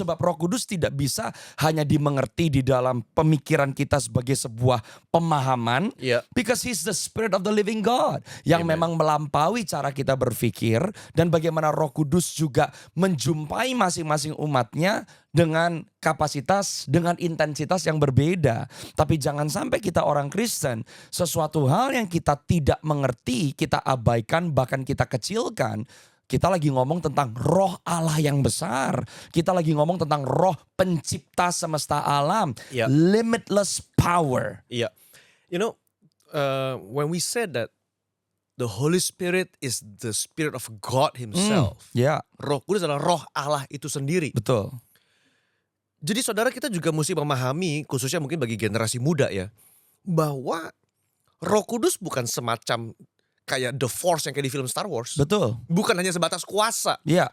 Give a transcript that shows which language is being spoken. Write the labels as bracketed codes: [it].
[id] Sebab Roh Kudus tidak bisa hanya dimengerti di dalam pemikiran kita sebagai sebuah pemahaman. Iya. [en] Because He's the Spirit of the living God. [id] Yang Amen. memang melampaui cara kita berpikir. Dan bagaimana Roh Kudus juga menjumpai masing-masing umatnya dengan kapasitas, dengan intensitas yang berbeda. Tapi jangan sampai kita orang Kristen, sesuatu hal yang kita tidak mengerti, kita abaikan, bahkan kita kecilkan. Kita lagi ngomong tentang Roh Allah yang besar. Kita lagi ngomong tentang Roh pencipta semesta alam. Iya. [en] Limitless power. [id] Iya. [en] You know, when we said that the Holy Spirit is the Spirit of God Himself. [id] Ya, Roh Kudus adalah Roh Allah itu sendiri. betul. Jadi saudara, kita juga mesti memahami, khususnya mungkin bagi generasi muda ya, bahwa Roh Kudus bukan semacam kayak The Force yang kayak di film Star Wars. Betul. Bukan hanya sebatas kuasa. Ya,